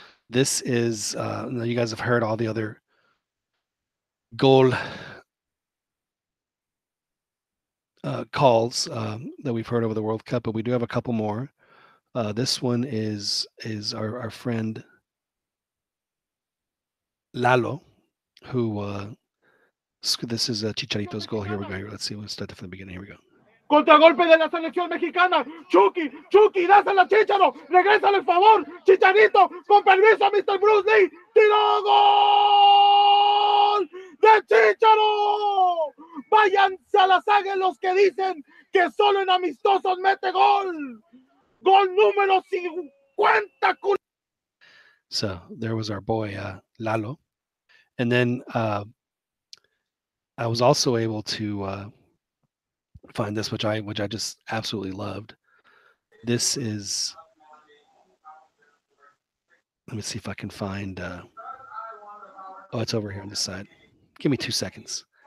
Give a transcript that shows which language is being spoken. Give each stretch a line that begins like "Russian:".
English: This is you guys have heard all the other goal calls that we've heard over the World Cup, but we do have a couple more. This one is our friend Lalo, who this is Chicharito's goal. Here we go. Let's see. We'll start from the beginning. Here we go.
Spanish: Contragolpe de la selección mexicana. Chucky, dásela Chicharo. Regrésale el favor. Chicharito, con permiso, Mr. Bruce Lee. ¡Tiro! ¡Gol! de Chicharo. Váyanse a las águilas los que dicen que solo en amistosos mete gol. Gol número 50.
English: So there was our boy Lalo. And then I was also able to find this, which I just absolutely loved. This is, let me see if I can find, oh, it's over here on this side. Give me 2 seconds.